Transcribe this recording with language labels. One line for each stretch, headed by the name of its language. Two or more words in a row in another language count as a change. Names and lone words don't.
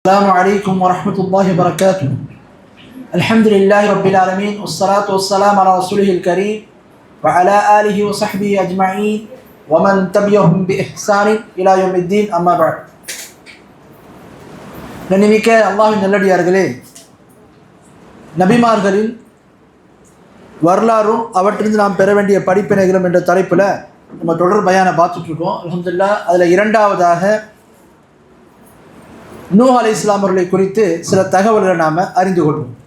Arabic: السلام عليكم ورحمة الله وبركاته. الحمد لله رب العالمين والصلاة والسلام على رسوله الكريم وعلى آله وصحبه أجمعين ومن تبعهم بإحسان إلى يوم الدين أما بعد.
Tamil: நன்னிமிக்க அல்லாஹ்வின் நல்லடியார்களே, நபிமார்களின் வரலாறும் அவற்றிலிருந்து நாம் பெற வேண்டிய படிப்பினைகளும் என்ற தலைப்பில் நம்ம தொடர் பயானை பார்த்துட்ருக்கோம். அல்ஹம்துலில்லாஹ், அதில் இரண்டாவதாக நூஹ் அலைஹிஸ்ஸலாம் அவர்களை குறித்து சில தகவல்களை நாம் அறிந்து கொள்வோம்.